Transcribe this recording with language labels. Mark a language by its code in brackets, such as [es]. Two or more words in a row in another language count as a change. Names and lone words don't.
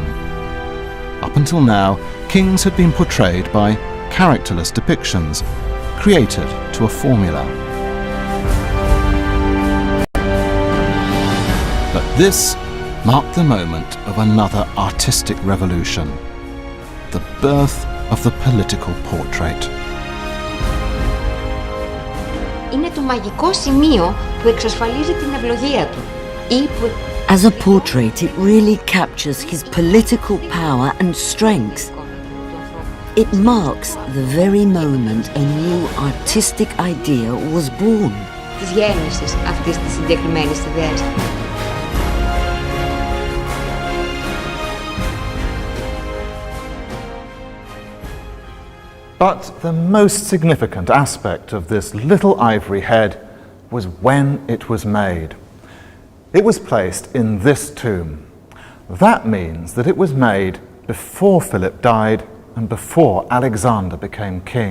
[en] Up until now, kings had been portrayed by characterless depictions, created to a formula. But this marked the moment of another artistic revolution, the birth of the political portrait. [el] Είναι το μαγικό σημείο που εξασφαλίζει την ευλογία του. [en] As a portrait, it really captures his political power and strength. It marks the very moment a new artistic idea was born. [el] Της γέννησης αυτής της συγκεκριμένης ιδέας. [en] But the most significant aspect of this little ivory head was when it was made. It was placed in this tomb. That means that it was made before Philip died and before Alexander became king.